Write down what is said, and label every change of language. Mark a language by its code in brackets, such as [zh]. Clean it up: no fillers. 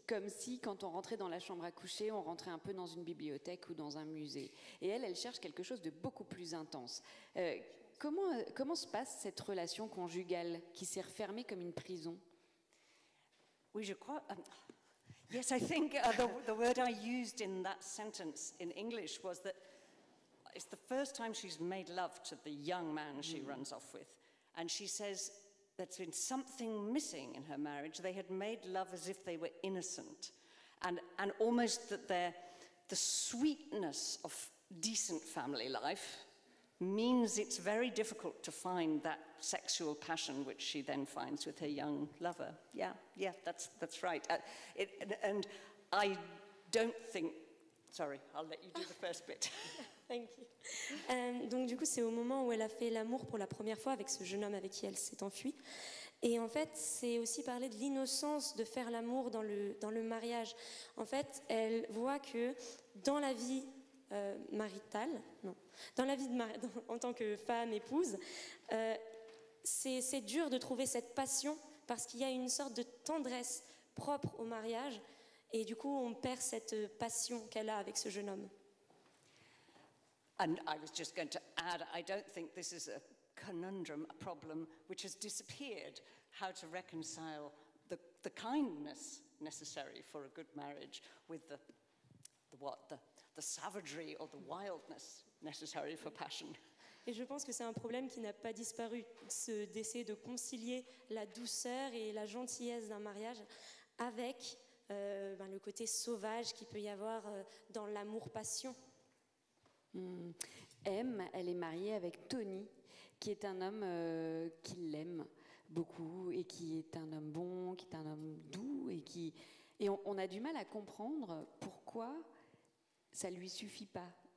[fr] Comme si, quand on rentrait dans la chambre à coucher, on rentrait un peu dans une bibliothèque ou dans un musée. Et elle cherche quelque chose de beaucoup plus intense. Comment se passe cette relation conjugale qui s'est refermée comme une prison? Oui, je crois... [en] yes, I think the word I used in that sentence in English was that it's the first time she's made love to the young man she runs off with. And she says there's been something missing in her marriage. They had made love as if they were innocent. And almost that the sweetness of decent family life means it's very difficult to find that sexual passion which she then finds with her young lover. Yeah, that's right. And I don't think... Sorry, I'll let you do the first bit. Thank you. [fr] Donc du coup, c'est au moment où elle a fait l'amour pour la première fois avec ce jeune homme avec qui elle s'est enfuie. Et en fait, c'est aussi parler de l'innocence de faire l'amour dans le mariage. En fait, elle voit que dans la vie maritale, dans la vie en tant que femme, épouse, c'est dur de trouver cette passion parce qu'il y a une sorte de tendresse propre au mariage et du coup on perd cette passion qu'elle a avec ce jeune homme. [en] And I was just going to add, I don't think this is a conundrum, a problem which has disappeared, how to reconcile the kindness necessary for a good marriage with the savagery or the wildness necessary for passion. [fr] Et je pense que c'est un problème qui n'a pas disparu, d'essayer de concilier la douceur et la gentillesse d'un mariage avec le côté sauvage qu'il peut y avoir dans l'amour-passion. Elle est mariée avec Tony, qui est un homme qui l'aime beaucoup et qui est un homme bon, qui est un homme doux et on a du mal à comprendre pourquoi ça lui suffit pas.